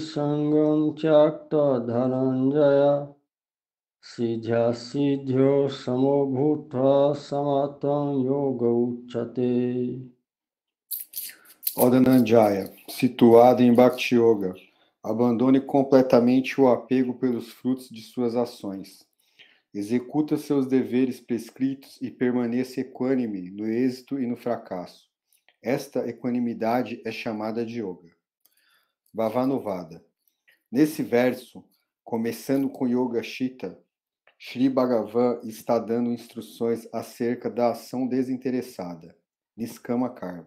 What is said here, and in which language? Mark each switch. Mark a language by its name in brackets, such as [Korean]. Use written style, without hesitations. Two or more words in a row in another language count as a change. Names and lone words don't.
[Sanskrit] sangam tyakta dhananjaya siddhya siddhyo samobhutva samatam yoga uchate. [Portuguese] Ó Dhananjaya, situado em Bhakti Yoga, abandone completamente o apego pelos frutos de suas ações. Executa seus deveres prescritos e permaneça equânime no êxito e no fracasso. Esta equanimidade é chamada de Yoga. Bhavanuvada. Nesse verso, começando com [Sanskrit] Yoga Chitta, [Portuguese] Sri Bhagavan está dando instruções acerca da ação desinteressada, [Sanskrit] Niskama Karma.